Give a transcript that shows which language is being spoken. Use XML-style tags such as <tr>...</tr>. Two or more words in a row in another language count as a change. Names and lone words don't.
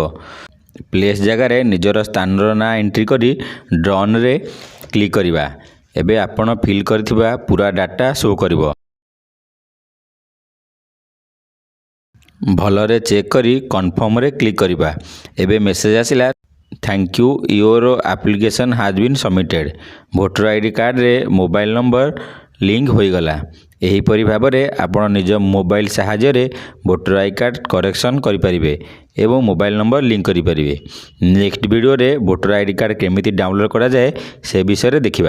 <or>ପ୍ଲେସ ଜାଗା ରେ ନିଜର ସ୍ଥାନ ର ନାଁ ଏଣ୍ଟ୍ରି କରି ଡନ ରେ କ୍ଲିକ କରିବା। ଏବେ ଆପଣ ଫିଲ କରିଥିବା ପୂରା ଡାଟା ଶୋ କରିବ। ଭଲରେ ଚେକ କରି କନଫର୍ମ ରେ କ୍ଲିକ କରିବା। ଏବେ ମେସେଜ ଆସିଲା</or> <en>thank you your application has been submitted. voter ID card re mobile number link</en> <or>ହୋଇ ଗଲା। ଏହି ପରି ଭାବରେ ଆପଣ ନିଜ ମୋବାଇଲ ସହାୟତା ରେ</or> <en>voter I card correction</en> <or>କରି ପାରିବେ ଏବଂ</or> <en>mobile number link</en> <or>କରି ପାରିବେ।</or> <en>next video</en> <or>ରେ</or> <en>voter ID card</en> <or>କେମିତି ଡାଉନଲୋଡ କରା ଯାଏ ସେ ବିଷୟ ରେ ଦେଖିବା।</or>